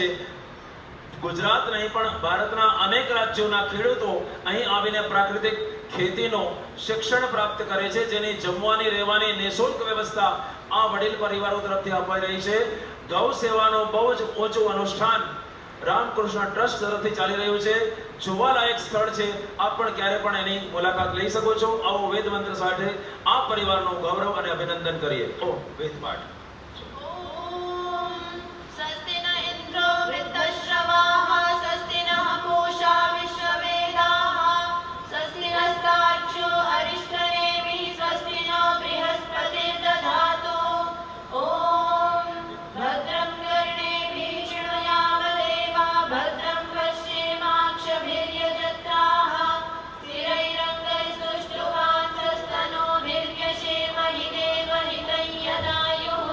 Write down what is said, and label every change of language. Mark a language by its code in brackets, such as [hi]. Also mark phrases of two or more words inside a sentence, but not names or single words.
[gu] ગુજરાત નહીં પણ ભારતના અનેક રાજ્યોના ખેડૂતો અહીં આવીને પ્રાકૃતિક ખેતીનો શિક્ષણ પ્રાપ્ત કરે છે, જેની જમવાની રહેવાની નિઃશુલ્ક વ્યવસ્થા આ વડીલ પરિવારો તરફથી અપાઈ રહી છે. ગૌ સેવાનું બહુ જ ઓછું અનુષ્ઠાન રામકૃષ્ણ ટ્રસ્ટ તરફથી ચાલી રહ્યું છે. જોવાલાયક સ્થળ છે. આપ પણ ક્યારે પણ એની મુલાકાત લઈ શકો છો. આવો વેદ મંત્ર સાથે આ પરિવારનું ગૌરવ અને અભિનંદન કરીએ. ઓ વેદ પાઠ. [sa] स्वस्ति न इन्द्रो वृद्धश्रवाः स्वस्ति नः पूषा विश्ववेदाः स्वस्ति नस्तार्क्ष्यो अरिष्टनेमिः स्वस्ति नो बृहस्पतिर्दधातु. ॐ भद्रं कर्णेभिः शृणुयाम देवा भद्रं पश्येमाक्षभिर्यजत्राः स्थिरैरङ्गैस्तुष्टुवांसस्तनूभिर्यशेम हि देवहितं यदायुः.